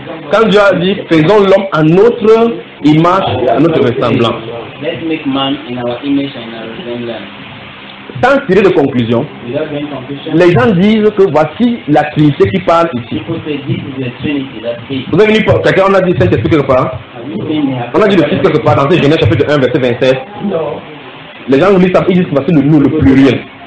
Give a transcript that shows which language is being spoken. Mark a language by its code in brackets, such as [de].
[fr] Quand Dieu a dit, faisons l'homme à notre image, à notre ressemblance. [en] Let's make man in our image and our resemblance. [fr] Sans tirer de conclusion, les gens disent que voici la Trinité qui parle ici. Vous avez venu pour quelqu'un, on a dit Saint-Esprit quelque part. On a dit le Fils quelque part dans Genèse chapitre 1, verset 27. Les gens lisent ça, ils disent que c'est le nous, le pluriel.